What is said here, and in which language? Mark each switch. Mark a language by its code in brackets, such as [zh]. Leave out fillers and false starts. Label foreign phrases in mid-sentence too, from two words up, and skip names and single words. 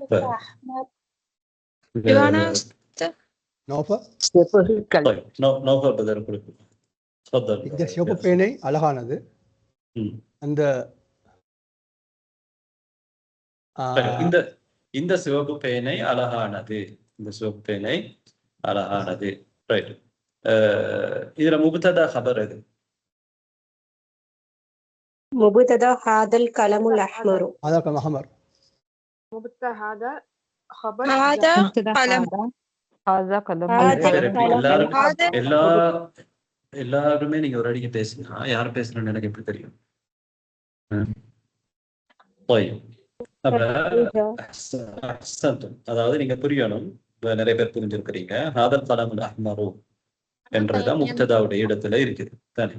[ta] இந்த சிவப்பு பேனை அழகானது. அந்த இந்த சிவப்பு பேனை அழகானது. இந்த சிவப்பு பேனை அழகானது. ரைட். இதுல முபத்ததா خبر எது? [ar] مبتدا هذا القلم الأحمر. هذا القلم الأحمر. مبتدا هذا خبر. هذا قلم. هذا قلم. [ta] எல்லாருமே நீங்க ஒரு அடிக்கு பேசுங்க. யார் பேசுறேன்னு எனக்கு எப்படி தெரியும்? அதாவது நீங்க புரியணும். நிறைய பேர் புரிஞ்சிருக்கிறீங்க. [ar] هذا القلم الأحمر [ta] என்றதுதான் முப்ததாவுடைய இடத்துல இருக்குது தானே.